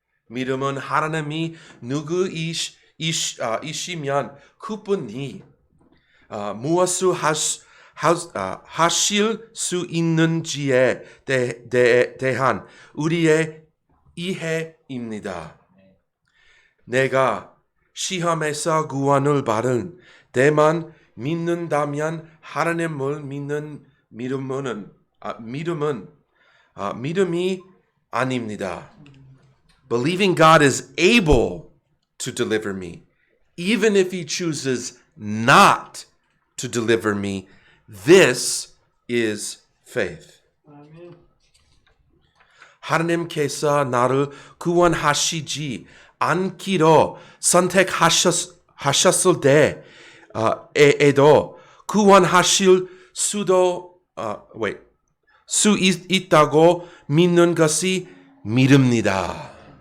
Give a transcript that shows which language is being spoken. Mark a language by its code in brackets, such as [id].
[ko] 믿음은 하나님이 누구이시면 그분이 무엇을 하실 수 있는지에 대한 우리의 이해입니다. 내가 시험에서 구원을 받은 데만 믿는다면 하나님을 믿는 믿음이 아닙니다. [en] Believing God is able to deliver me, even if He chooses not to deliver me, this is faith. [ko] 하나님께서 나를 구원하시지 않기로 선택하셨을 때에도 구원하실 수 있다고 믿는 것이 믿음입니다.